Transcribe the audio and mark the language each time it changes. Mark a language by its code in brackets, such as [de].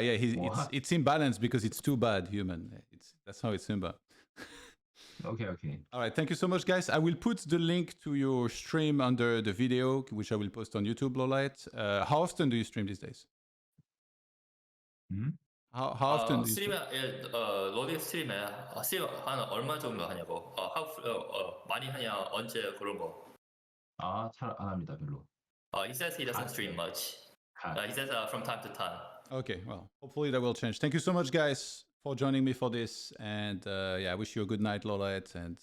[en] Yeah, it's in balance because it's too bad. Human. That's how it's Humba. Okay. All right, thank you so much, guys. I will put the link to your stream under the video, which I will post on YouTube, LawLiet. How often do you stream these days? How often do you stream? [ko] LawLiet 스트림에 한 얼마 정도 하냐고. 많이 하냐, 언제 그런 거. 잘 안 합니다, 별로. [en] He says he doesn't stream much. He says from time to time. Okay, well, hopefully that will change. Thank you so much, guys, for joining me for this, and I wish you a good night, LawLiet, and good afternoon.